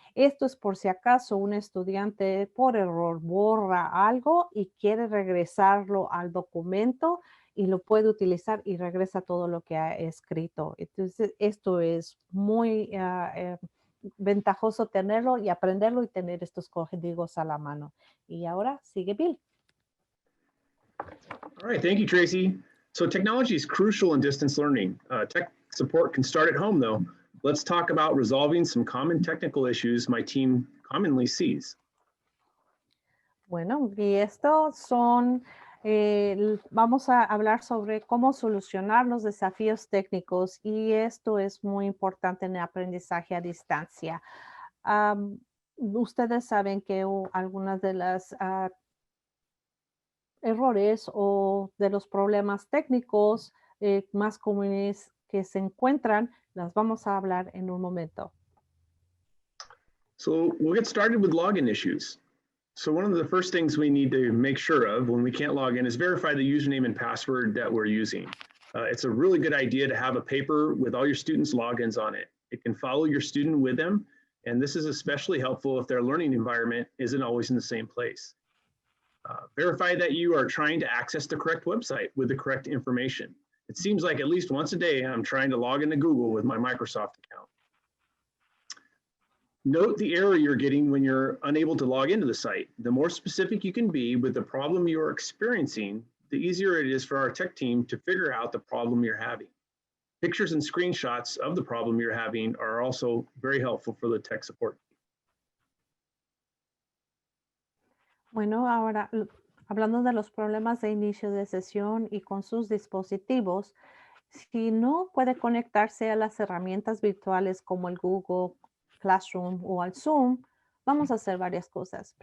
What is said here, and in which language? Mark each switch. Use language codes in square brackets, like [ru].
[es] Esto es por si acaso un estudiante por error borra algo y quiere regresarlo al documento y lo puede utilizar y regresa todo lo que ha escrito. Entonces, esto es muy ventajoso tenerlo y aprenderlo y tener estos códigos a la mano. Y ahora sigue Bill. [en] All right, thank you, Tracy. So technology is crucial in distance learning. Tech support can start at home, though. Let's talk about resolving some common technical issues my team commonly sees. [es] Bueno, y estos son, vamos a hablar sobre cómo solucionar los desafíos técnicos y esto es muy importante en el aprendizaje a distancia. Ustedes saben que algunas de las errores o de los problemas técnicos más comunes que se encuentran, las vamos a hablar en un momento. [en] So we'll get started with login issues. So one of the first things we need to make sure of when we can't log in is verify the username and password that we're using. It's a really good idea to have a paper with all your students' logins on it. It can follow your student with them, and this is especially helpful if their learning environment isn't always in the same place. Verify that you are trying to access the correct website with the correct information. It seems like at least once a day, I'm trying to log into Google with my Microsoft account. Note the error you're getting when you're unable to log into the site. The more specific you can be with the problem you're experiencing, the easier it is for our tech team to figure out the problem you're having. Pictures and screenshots of the problem you're having are also very helpful for the tech support. [es] Bueno, ahora hablando de los problemas de inicio de sesión y con sus dispositivos, si no puede conectarse a las herramientas virtuales como el Google Classroom o al Zoom, vamos a hacer varias cosas.